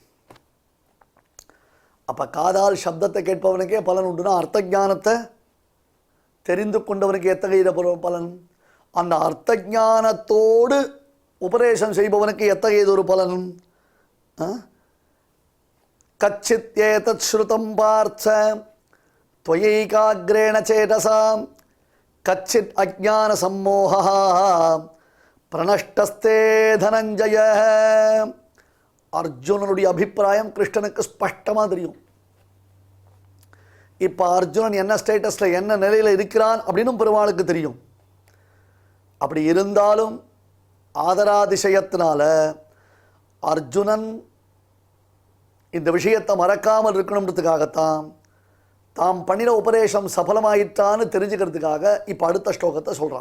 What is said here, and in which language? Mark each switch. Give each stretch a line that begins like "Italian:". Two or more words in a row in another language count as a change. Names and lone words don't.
Tamil: அப்போ காதால் சப்தத்தை கேட்பவனுக்கே பலன் உண்டுனா, அர்த்த ஞானத்தை தெரிந்து கொண்டவனுக்கு எத்தகைய பலன், அந்த அர்த்த ஞானத்தோடு உபதேசம் செய்பவனுக்கு எத்தகையது ஒரு பலன்.
Sanskrit: कच्चित् एतत् श्रुतं पार्थ त्वयैकाग्रेण चेतसा कच्चित् अज्ञान सम्मोहः प्रणष्टस्ते धनंजय.
Tamil: அர்ஜுனனுடைய அபிப்பிராயம் கிருஷ்ணனுக்கு ஸ்பஷ்டமாக தெரியும். இப்போ அர்ஜுனன் என்ன ஸ்டேட்டஸில் என்ன நிலையில் இருக்கிறான் அப்படின்னு பெருமாளுக்கு தெரியும். அப்படி இருந்தாலும் ஆதராதிசயத்தினால அர்ஜுனன் இந்த விஷயத்தை மறக்காமல் இருக்கணுன்றதுக்காகத்தான் தாம் பண்ணின உபதேசம் சஃலமாயிட்டான்னு தெரிஞ்சுக்கிறதுக்காக இப்போ அடுத்த ஸ்லோகத்தை சொல்கிறான்.